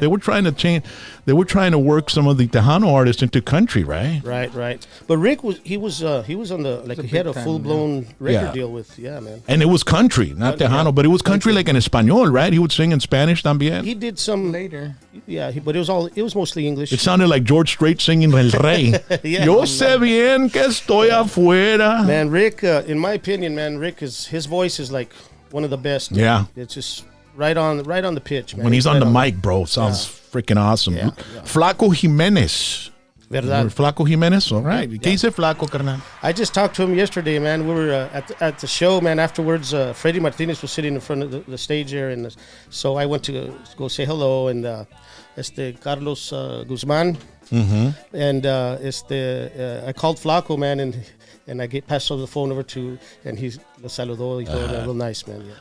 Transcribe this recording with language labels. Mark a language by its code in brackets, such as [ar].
[en] they were trying to change. They were trying to work some of the Tejano artists into country, right? Right. But Rick was on the he had a big time, full blown record Yeah. deal with man. And it was country, not Tejano, but it was country like in Espanol, right? He would sing in Spanish también. He did some Later. but it was mostly English. It sounded like George Strait singing El Rey. Yeah. [es] Yo sé bien que estoy afuera. [en] Man, Rick, in my opinion, man, his voice is like one of the best. Yeah. It's just right on the pitch, man. When he's on right the mic, bro, sounds freaking awesome. Yeah. Flaco Jimenez. [es] Verdad. [en] Flaco Jimenez, all right. [es] ¿Qué dice Flaco, carnal? [en] I just talked to him yesterday, man. We were at the show, man. Afterwards, Freddie Martinez was sitting in front of the stage there, and so I went to go say hello, and Carlos Guzman, and I called Flaco, man, and I passed the phone over to, and he [es] lo saludó, y todo, [en] real nice, man. Yeah.